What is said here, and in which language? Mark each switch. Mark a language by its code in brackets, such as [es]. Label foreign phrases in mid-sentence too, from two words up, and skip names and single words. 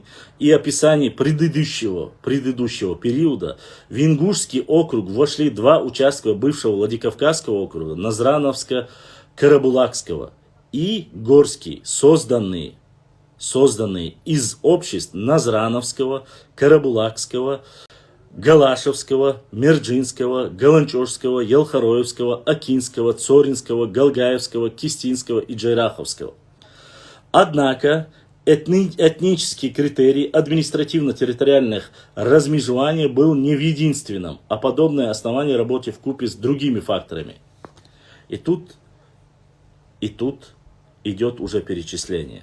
[ru] и описаний предыдущего периода, в Ингушский округ вошли 2 участка бывшего Владикавказского округа, Назрановско-Карабулакского и Горский, созданные из обществ Назрановского, Карабулакского, Галашевского, Мерджинского, Галанчожского, Елхароевского, Акинского, Цоринского, Галгаевского, Кистинского и Джайраховского. Однако этнический критерий административно-территориальных размежеваний был не в единственном, а подобное основание работе вкупе с другими факторами. И тут идет уже перечисление.